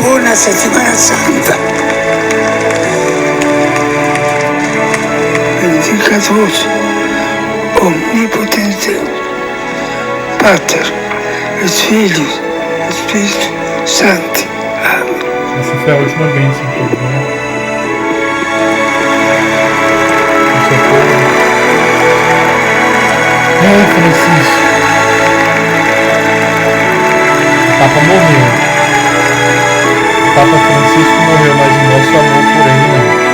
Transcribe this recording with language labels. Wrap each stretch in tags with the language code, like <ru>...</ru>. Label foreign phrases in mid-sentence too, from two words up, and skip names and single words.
<it>buona settimana santa.</it> <la>Benedicatus omnipotente Pater et Filius et Spiritus Sancti.</la> <pt>Amém. Essa foi a última bênção que eu vi, né? Francisco. O Papa morreu. O Papa Francisco morreu, mas o nosso amor por ele não.</pt>